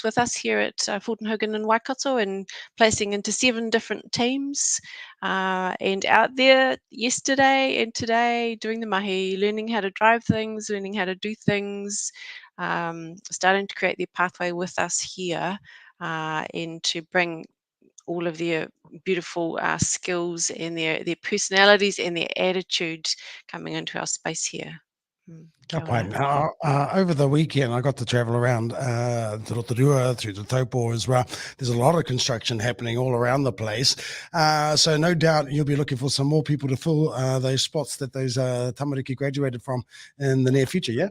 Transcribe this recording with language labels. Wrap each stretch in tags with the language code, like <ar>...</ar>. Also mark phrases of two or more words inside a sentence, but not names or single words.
<en>with us here at Fulton Hogan and Waikato, and placing into 7 different teams, and out there yesterday and today doing the mahi, learning how to drive things, learning how to do things, starting to create their pathway with us here, and to bring all of their beautiful skills and their personalities and their attitude coming into our space here.</en> <mi>Kia pai.</mi> <en>Now, over the weekend, I got to travel around Te Rotorua, through the Taupo as well. There's a lot of construction happening all around the place. So no doubt you'll be looking for some more people to fill those spots that those tamariki graduated from in the near future, yeah?</en>